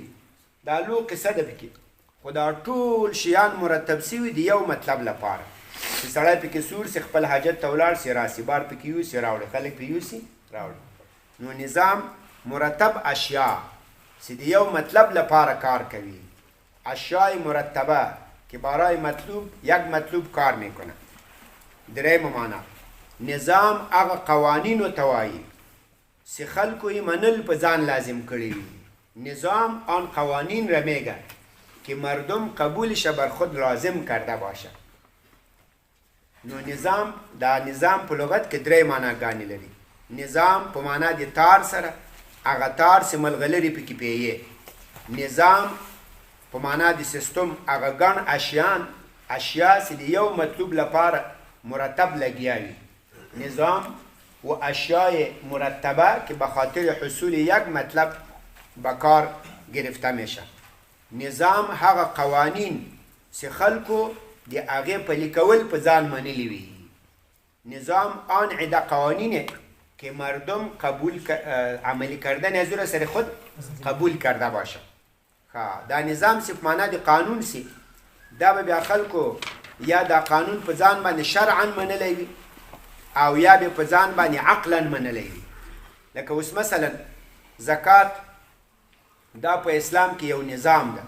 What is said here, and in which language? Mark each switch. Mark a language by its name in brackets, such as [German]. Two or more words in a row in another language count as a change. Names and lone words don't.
[Pashto] دا لو قصه ده پکې. خو دا ټول شیان مرتب سوي د یو مطلب لپاره چې سړی پکې سور سي، خپل حاجت ته ولاړ سي، راسي، بار پکې یوسي راوړي، خلک پې یوسي راوړي. نو نظام مرتب اشیا چې د یو مطلب لپاره کار کوي. [Persian] اشیای مرتبه که برای مطلوب یک مطلوب کار میکنه. [Pashto] دریم معنا نظام هغه قوانینو ته وایي چې خلکو یې منل په ځان لازم کړي وي. [Persian] نظام آن قوانین را میگه که مردم قبولش بر خود لازم کرده باشه. [Pashto] نو نظام دا نظام په لغت کې درې معناګانې لري. نظام په معنا د تار سره، هغه تار چې ملغلرې پکې پییې. نظام په معنا د سیستم، هغه ګڼ اشیا چې د یو مطلوب لپاره مرتب لګیا وي. [Persian] نظام و اشیای مرتبه که به خاطر حصول یک مطلب به کار گرفته میشه. [Pashto] نظام هغه قوانین چې خلکو د هغې پلي کول په ځان منلی وي. [Persian] نظام آن عده قوانینه که مردم عملی کردن از او را سر خود قبول کرده باشه. [Pashto] دا نظام سی په معنا د قانون سی، دا به بیا خلکو یا دا قانون په ځان باندې شرعا منلی وي او یا به په ځان باندې عقلا منلی وي. لکه اوس مثلا زکات دا په اسلام کې یو نظام ده.